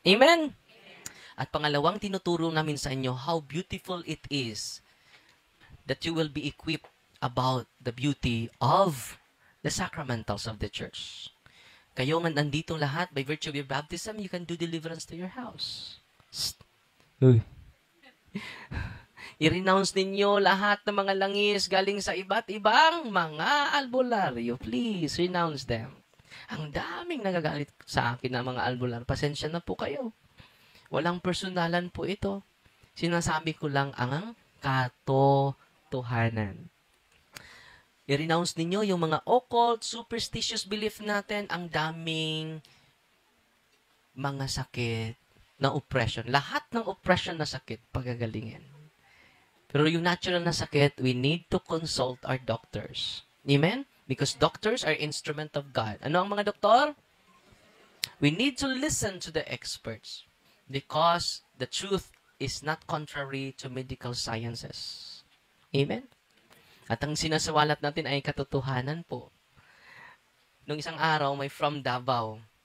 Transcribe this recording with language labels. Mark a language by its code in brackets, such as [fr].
[en] Amen? [tl] At pangalawang tinuturo namin sa inyo, [en] how beautiful it is that you will be equipped about the beauty of the sacramentals of the church. [tl] Kayo nga nandito lahat, [en] by virtue of your baptism, you can do deliverance to your house. Uy. [tl] I-renounce ninyo lahat ng mga langis galing sa iba't ibang mga albularyo. [en] Please, renounce them. [tl] Ang daming nagagalit sa akin ng mga albular. Pasensya na po kayo. Walang personalan po ito. Sinasabi ko lang ang katotohanan. I-renounce ninyo yung mga [en] occult, superstitious belief [tl] natin. Ang daming mga sakit na oppression. Lahat ng oppression na sakit, pagagalingin. Pero yung natural na sakit, [en] we need to consult our doctors. Amen? Because doctors are instrument of God. [tl] Ano ang mga doktor? [en] We need to listen to the experts. Because the truth is not contrary to medical sciences. Amen? [tl] At ang sinasawalat natin ay katotohanan po. Nung isang araw, may from Davao.